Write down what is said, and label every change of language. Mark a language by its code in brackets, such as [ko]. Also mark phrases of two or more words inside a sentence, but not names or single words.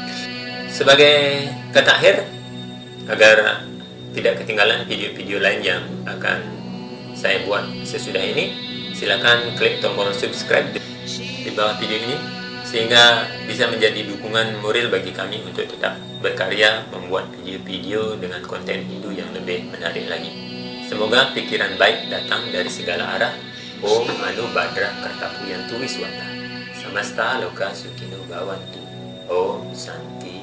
[id] Sebagai kata akhir, agar tidak ketinggalan video-video lain yang akan saya buat sesudah ini, silakan klik tombol subscribe di bawah video ini, sehingga bisa menjadi dukungan moral bagi kami untuk tetap berkarya membuat video-video dengan konten Hindu yang lebih menarik lagi. Semoga pikiran baik datang dari segala arah. [sa] Om Anu Badra Kartapuyantu Wiswata Samasta Loka Sukino Bhavantu. Om Santi.